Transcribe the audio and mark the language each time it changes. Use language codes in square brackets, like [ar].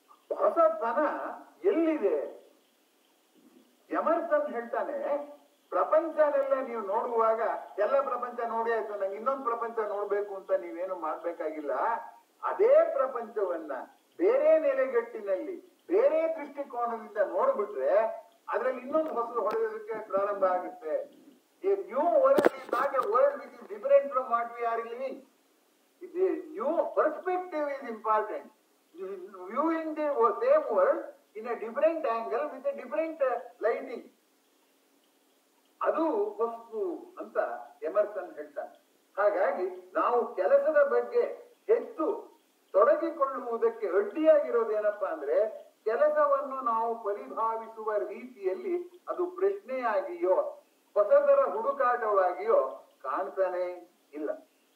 [kn] ಹೊಸತನ ಎಲ್ಲಿದೆ? ಎಮರ್ಸನ್ ಹೇಳ್ತಾನೆ, ಪ್ರಪಂಚನೆಲ್ಲ ನೀವು ನೋಡುವಾಗ ಎಲ್ಲ ಪ್ರಪಂಚ ನೋಡಿ ಆಯ್ತು, ನಂಗೆ ಇನ್ನೊಂದು ಪ್ರಪಂಚ ನೋಡ್ಬೇಕು ಅಂತ ನೀವೇನು ಮಾಡ್ಬೇಕಾಗಿಲ್ಲ. ಅದೇ ಪ್ರಪಂಚವನ್ನ ಬೇರೆ ನೆಲೆಗಟ್ಟಿನಲ್ಲಿ ಬೇರೆ ದೃಷ್ಟಿಕೋನದಿಂದ ನೋಡ್ಬಿಟ್ರೆ ಅದ್ರಲ್ಲಿ ಇನ್ನೊಂದು ಹೊಸದು ಹೊಡೆಯೋದಕ್ಕೆ ಪ್ರಾರಂಭ ಆಗುತ್ತೆ. [en] A new world is not a world which is different from what we are living. The new perspective is important. Viewing the same world in a different angle with a different lighting. [kn] ಅದು ಹೊಸದು ಅಂತ Emerson ಹೇಳ್ತಾನೆ. ಹಾಗಾಗಿ ನಾವು ಕೆಲಸದ ಬಗ್ಗೆ ಹೆಚ್ಚು ತೊಡಗಿಕೊಳ್ಳುವುದಕ್ಕೆ ಅಡ್ಡಿಯಾಗಿರೋದೇನಪ್ಪಾ ಅಂದ್ರೆ, ಕೆಲಸವನ್ನು ನಾವು ಪರಿಭಾವಿಸುವ ರೀತಿಯಲ್ಲಿ ಅದು ಪ್ರಶ್ನೆಯಾಗಿಯೋ ಹೊಸದರ ಹುಡುಕಾಟವಾಗಿಯೋ ಕಾಣ್ತಾನೆ ಇಲ್ಲ.